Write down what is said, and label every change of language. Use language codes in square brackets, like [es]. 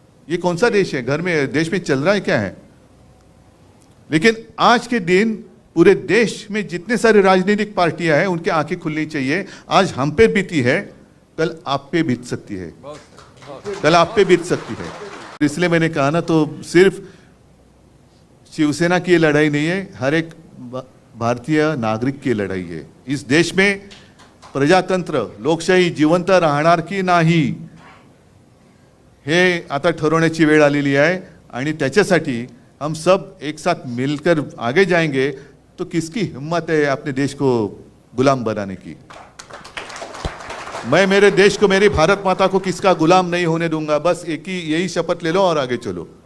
[hi] ये कौन सा देश है? देश में चल रहा है क्या है? लेकिन आज के दिन पूरे देश में जितने सारे राजनीतिक पार्टियां हैं, उनकी आंखें खुलनी चाहिए। आज हम पे बीती है, कल आप पे बीत सकती है, कल आप पे बीत सकती है। इसलिए मैंने कहा ना, तो सिर्फ शिवसेना की लड़ाई नहीं है, हर एक भारतीय नागरिक की [mr] लढाई आहे। [hi] इस देश में प्रजातंत्र [mr] लोकशाही जिवंत राहणार की नाही हे आता ठरवण्याची वेळ आलेली आहे आणि त्याच्यासाठी [hi] हम सब एक साथ मिलकर आगे जाएंगे तो किसकी हिम्मत है अपने देश को गुलाम बनाने की। मैं मेरे देश को, मेरी भारत माता को किसका गुलाम नहीं होने दूंगा। बस एक ही यही शपथ ले लो और आगे चलो।